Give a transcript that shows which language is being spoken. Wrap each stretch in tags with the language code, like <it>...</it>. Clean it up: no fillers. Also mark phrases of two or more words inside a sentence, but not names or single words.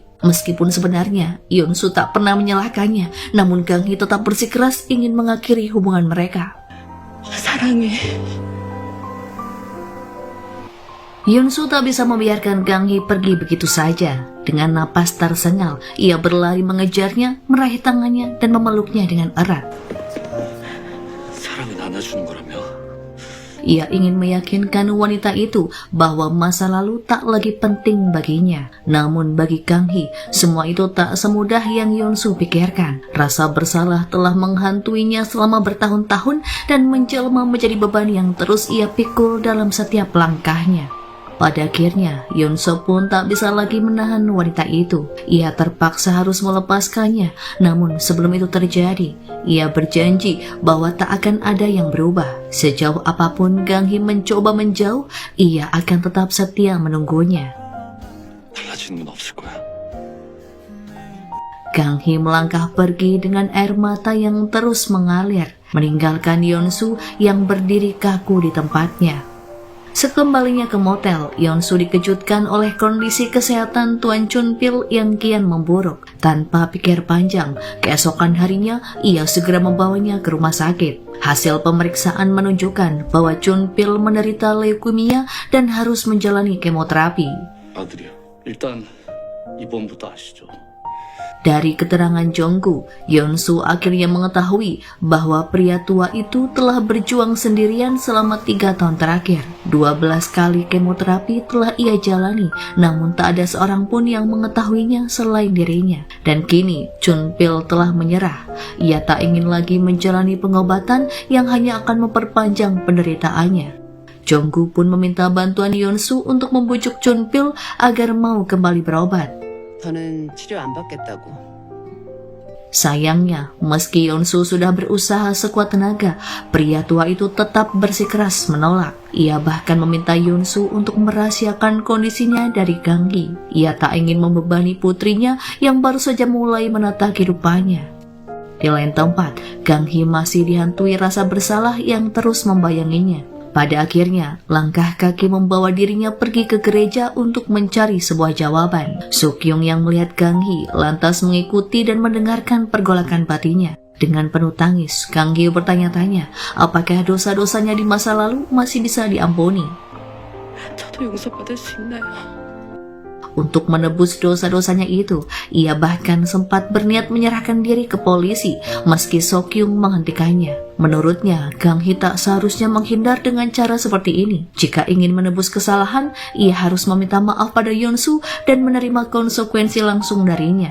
<id>Meskipun sebenarnya Yeon-su tak pernah menyalahkannya, namun Kang Hee tetap bersikeras ingin mengakhiri hubungan mereka.</id> <ko>사랑해.</ko> <id>Yeon-su tak bisa membiarkan Kang Hee pergi begitu saja. Dengan napas tersengal, ia berlari mengejarnya, meraih tangannya dan memeluknya dengan erat.</id> <ko>사랑은 안아주는 거라며.</ko> <id>Ia ingin meyakinkan wanita itu bahwa masa lalu tak lagi penting baginya. Namun bagi Kang Hee, semua itu tak semudah yang Yeon-su pikirkan. Rasa bersalah telah menghantuinya selama bertahun-tahun dan menjelma menjadi beban yang terus ia pikul dalam setiap langkahnya. Pada akhirnya, Yeon-su pun tak bisa lagi menahan wanita itu. Ia terpaksa harus melepaskannya. Namun sebelum itu terjadi, ia berjanji bahwa tak akan ada yang berubah. Sejauh apapun Kang Hee mencoba menjauh, ia akan tetap setia menunggunya.</id> <ko>달라지는 건 없을 거야.</ko> <id>Kang Hee melangkah pergi dengan air mata yang terus mengalir, meninggalkan Yeon-su yang berdiri kaku di tempatnya. Sekembalinya ke motel, Yeon-su dikejutkan oleh kondisi kesehatan Tuan Chun Pil yang kian memburuk. Tanpa pikir panjang, keesokan harinya ia segera membawanya ke rumah sakit. Hasil pemeriksaan menunjukkan bahwa Chun Pil menderita leukemia dan harus menjalani kemoterapi.</id> <ko>아들이요. 일단 입원부터 하시죠.</ko> <id>Dari keterangan Jonggu, Yeon-su akhirnya mengetahui bahwa pria tua itu telah berjuang sendirian selama 3 tahun terakhir. 12 kali kemoterapi telah ia jalani, namun tak ada seorang pun yang mengetahuinya selain dirinya. Dan kini, Chun Pil telah menyerah. Ia tak ingin lagi menjalani pengobatan yang hanya akan memperpanjang penderitaannya. Jonggu pun meminta bantuan Yeon-su untuk membujuk Chun Pil agar mau kembali berobat.</id> <ko>저는 치료 안 받겠다고.</ko> <id>Sayangnya, meski Yeon-su sudah berusaha sekuat tenaga, pria tua itu tetap bersikeras menolak. Ia bahkan meminta Yeon-su untuk merahasiakan kondisinya dari Kang Hee. Ia tak ingin membebani putrinya yang baru saja mulai menata kehidupannya. Di lain tempat, Kang Hee masih dihantui rasa bersalah yang terus membayanginya. Pada akhirnya, langkah kaki membawa dirinya pergi ke gereja untuk mencari sebuah jawaban. Suk-yung yang melihat Kang Hee lantas mengikuti dan mendengarkan pergolakan batinnya. Dengan penuh tangis, Kang Hee bertanya-tanya apakah dosa-dosanya di masa lalu masih bisa diampuni.</id> <ko>저도 용서받을 수 있나요?</ko> <id>Untuk menebus dosa-dosanya itu, ia bahkan sempat berniat menyerahkan diri ke polisi meski Sok-yung menghentikannya. Menurutnya, Kang Hee tak seharusnya menghindar dengan cara seperti ini. Jika ingin menebus kesalahan, ia harus meminta maaf pada Yeon-su dan menerima konsekuensi langsung darinya.</id>